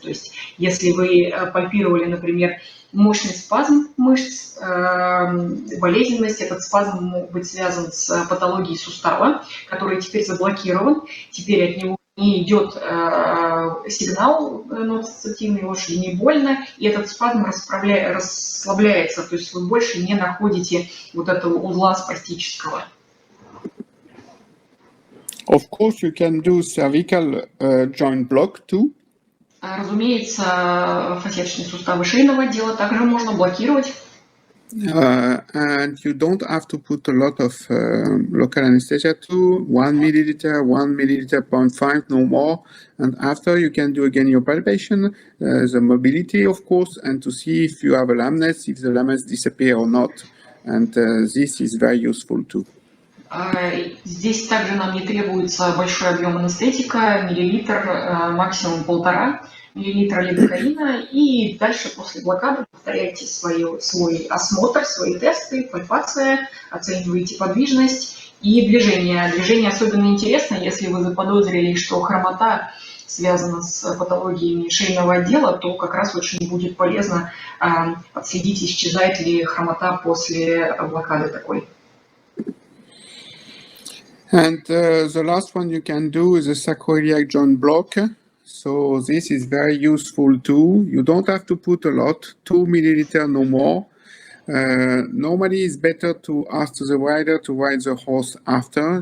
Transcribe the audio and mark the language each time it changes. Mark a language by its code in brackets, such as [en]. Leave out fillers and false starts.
[ru] То есть если вы пальпировали, например, мощный спазм мышц, болезненность, этот спазм может быть связан с патологией сустава, который теперь заблокирован, теперь от него не идет сигнал ноцицептивной лошади, не больно, и этот спазм расслабляется, то есть вы больше не находите вот этого узла спастического. [en] Of course, you can do cervical joint block too. [ru] Разумеется, фасеточные суставы шейного отдела также можно блокировать. [en] And you don't have to put a lot of local anesthesia too, 1 milliliter, 0.5, no more. And after you can do again your palpation, the mobility, of course, and to see if you have a lameness, if the lameness disappear or not. And this is very useful too. [ru] Здесь также нам не требуется большой объем анестетика, миллилитр, максимум 1,5 миллилитра лидокаина, и дальше после блокады повторяйте свой осмотр, свои тесты, пальпация, оцениваете подвижность и движение. Движение особенно интересно, если вы заподозрили, что хромота связана с патологиями шейного отдела, то как раз очень будет полезно отследить, исчезает ли хромота после блокады такой. [en] And the last one you can do is a sacroiliac joint block. So this is very useful too. You don't have to put a lot, 2 milliliter, no more. Normally it's better to ask the rider to ride the horse after.